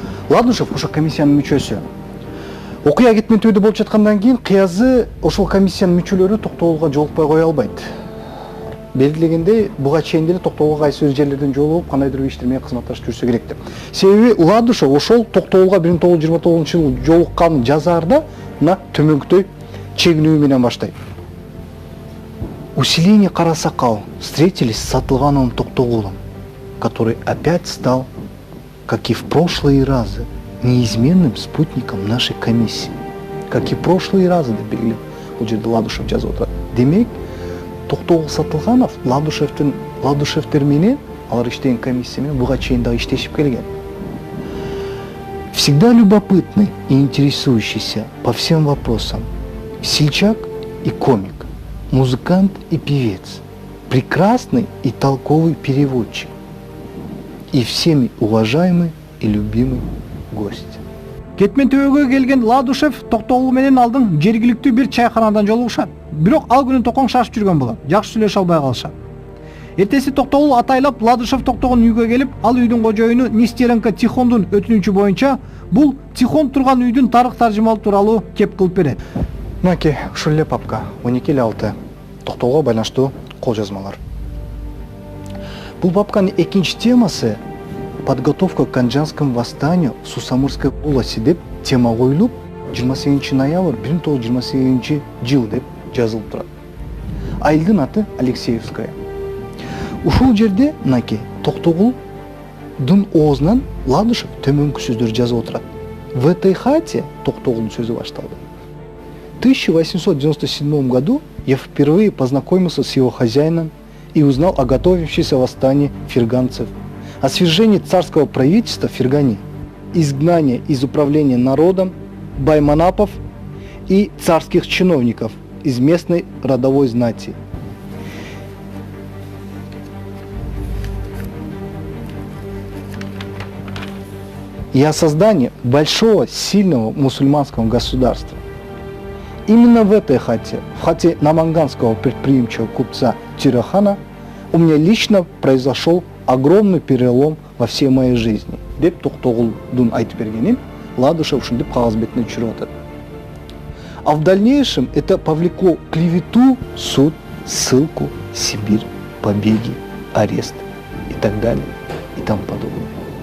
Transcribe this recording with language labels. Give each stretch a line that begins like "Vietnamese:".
Kyrgyz: Ладышев ошол комиссиянын мүчөсү. Окуя Көтмөнтөдө болуп жаткандан кийин кыязы ошол комиссиянын мүчөлөрү Токтогулга жолукпай кое албайт. Белгилегендей, буга чейин деле Токтогулга кайсы бир жерлерден жолугуп, кандайдыр бир иштермен кызматташып жүрсө керек деп. Себеби Ладышев ошол Токтогулга 1929-жылы жолукканын жазаарда мына төмөнкүдөй чегинүү менен баштайт.
Russian: У селения Карасакал встретились с Сатылгановым Токтогулом, который опять стал, как и в прошлые разы, неизменным спутником нашей комиссии. Как и в прошлые разы,
Kyrgyz: деп белгилеп, бул жерде Ладышев жазып отурат. Демек, Токтогул Сатылганов Ладышевтер менен алар иштеген комиссия менен буга чейин дагы иштешип келген.
Russian: Всегда любопытный и интересующийся по всем вопросам, сельчак и комик, музыкант и певец, прекрасный и толковый переводчик и всеми уважаемый и любимый гость.
Kyrgyz: Көтмөнтөгө келген Ладышев Токтогул менен алдың жергиликтүү бир чайканадан жолугушат. Бирок ал күнү токоң шашып жүргөн болот. Жакшы сүйлөшө албай калышат. Эртеси Токтогул атайлап Ладышев Токтогулдун үйгө келип, ал үйдүн кожоюну Нестеренко Тихондун өтүнүчү боюнча бул Тихон турган үйдүн тарых таржымалоо тууралуу кеп кылып берет. Мынакей ушул эле папка 12/6 Токтогулга байланыштуу кол жазмалар. Бул папканын экинчи темасы
Russian: подготовка к Анжанскому восстанию в Сусамырской области
Kyrgyz: деп тема коюлуп 28 ноябрь 1928 жыл деп жазылып турат. Айылдын аты Алексеевская. Ушул жерде мынакей Токтогулдун оозунан Ладышев төмөнкү сөздөр жазып отурат.
Russian: В этой хате
Kyrgyz: Токтогулдун сөзү башталды.
Russian: В 1897 году я впервые познакомился с его хозяином и узнал о готовящемся восстании ферганцев, о свержении царского правительства в Фергане, изгнании из управления народом байманапов и царских чиновников из местной родовой знати. И о создании большого, сильного мусульманского государства. Именно в этой хате, в хате наманганского предприимчивого купца Тирахана, у меня лично произошел огромный перелом во всей моей жизни.
Kyrgyz: Деп Токтогулдун айтып бергенин Ладышев ушинтип кагаз бетине түшүрүп атат.
Russian: А в дальнейшем это повлекло клевету, суд, ссылку, Сибирь, побеги, арест и так далее и тому подобное.